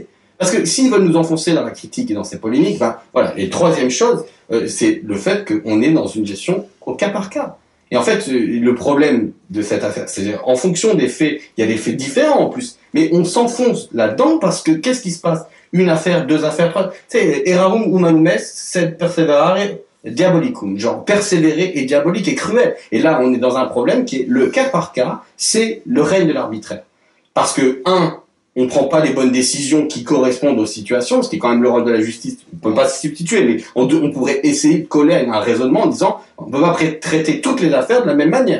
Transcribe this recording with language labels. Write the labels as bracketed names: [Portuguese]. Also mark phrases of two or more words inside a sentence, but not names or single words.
[French] Parce que s'ils veulent nous enfoncer dans la critique et dans ces polémiques, voilà. Et troisième chose, c'est le fait qu'on est dans une gestion au cas par cas. Et en fait, le problème de cette affaire, c'est en fonction des faits, il y a des faits différents en plus, mais on s'enfonce là-dedans parce que qu'est-ce qui se passe? Une affaire, 2 affaires, 3. Tu sais, [Latin] erarum humanum est, sed perseverare diabolicum, [French] genre persévérer est diabolique et cruel. Et là, on est dans un problème qui est le cas par cas, c'est le règne de l'arbitraire. Parce que, on ne prend pas les bonnes décisions qui correspondent aux situations, ce qui est quand même le rôle de la justice. On ne peut pas se substituer, mais on pourrait essayer de coller à un raisonnement en disant on ne peut pas traiter toutes les affaires de la même manière.